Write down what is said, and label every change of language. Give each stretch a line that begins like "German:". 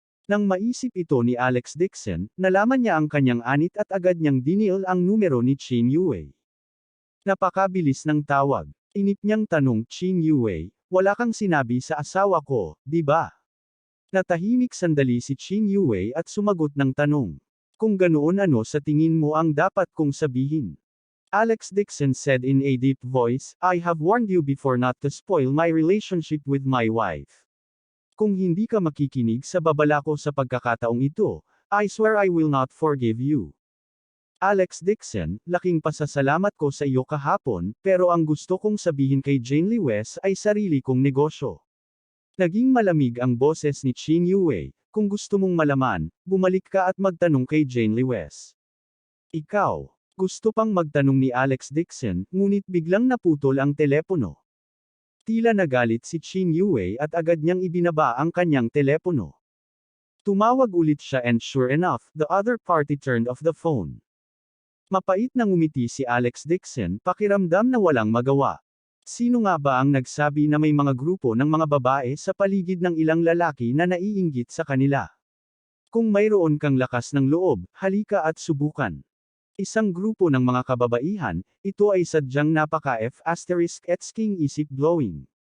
Filipino: Nang maisip ito ni Alex Dixon, nalaman niya ang kanyang anit at agad niyang dinil ang numero ni Qin Yue. Napakabilis ng tawag. Inip niyang tanong, Qin Yue, wala kang sinabi sa asawa ko, di ba? Natahimik sandali si Qin Yue at sumagot ng tanong. Kung ganoon ano sa tingin mo ang dapat kong sabihin?
English: Alex Dixon said in a deep voice, I have warned you before not to spoil my relationship with my wife.
Filipino: Kung hindi ka makikinig sa babala ko sa pagkakataong ito,
English: I swear I will not forgive you.
Filipino: Alex Dixon, laking pasasalamat ko sa iyo kahapon, pero ang gusto kong sabihin kay Jane Lewis ay sarili kong negosyo. Naging malamig ang boses ni Qin Yue, kung gusto mong malaman, bumalik ka at magtanong kay Jane Lewis. Ikaw, gusto pang magtanong ni Alex Dixon, ngunit biglang naputol ang telepono. Tila nagalit si Qin Yue at agad niyang ibinaba ang kanyang telepono. Tumawag ulit siya
English: and sure enough, the other party turned off the phone.
Filipino: Mapait na ngumiti si Alex Dixon, pakiramdam na walang magawa. Sino nga ba ang nagsabi na may mga grupo ng mga babae sa paligid ng ilang lalaki na naiinggit sa kanila? Kung mayroon kang lakas ng loob, halika at subukan. Isang grupo ng mga kababaihan, ito ay sadyang napaka-F***ing isip-blowing.